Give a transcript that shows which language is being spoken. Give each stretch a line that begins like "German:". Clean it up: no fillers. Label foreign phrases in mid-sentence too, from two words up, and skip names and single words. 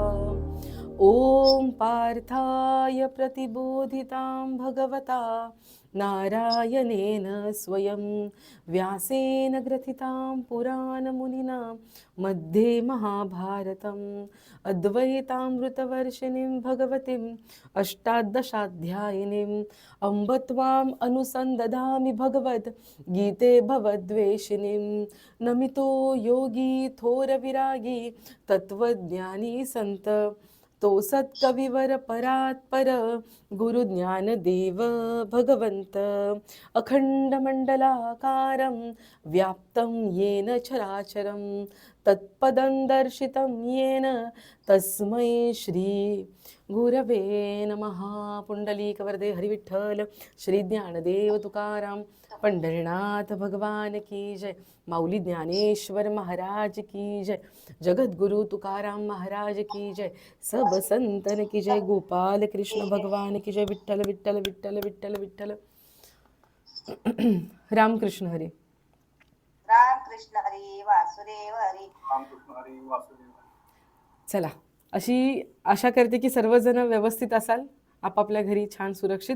Sanskrit: ओम पार्थाय प्रतिबोधितां भगवता नारायणेन स्वयं व्यासेन ग्रथितां पुराणमुनिना मध्ये महाभारतम् अद्वैतामृतवर्षिणीं भगवतीम् अष्टादशाध्यायिनीम् अम्ब त्वाम् अनुसन्दधामि भगवद् गीते भवद्वेषिणीं.
Marathi: नमितो योगी थोर विरागी तत्वज्ञानी संत तो सत्कविवर परात्पर गुरु ज्ञानदेव भगवंत.
Sanskrit: अखंड मंडलाकारं व्याप्तं येन चराचरं तत्पदं दर्शितं येन तस्मै श्री गुरवे नमः.
Hindi: पुंडलीकवरदे हरिविठ्ठल श्री ज्ञानदेव तुकाराम पंढरीनाथ भगवान की जय. माऊली ज्ञानेश्वर महाराज की जय. जगद्गुरु तुकाराम महाराज की जय. सब संतन की जय. गोपाल कृष्ण भगवान की जय.
Marathi: विठ्ठल विठ्ठल विठ्ठल विठ्ठल विठ्ठल. रामकृष्ण हरी. रामकृष्ण हरी. वासुदेव हरी. रामकृष्ण हरी. वासुदेव हरी. चला, अशी आशा करते की सर्वजण व्यवस्थित असाल, आपापल्या घरी छान सुरक्षित.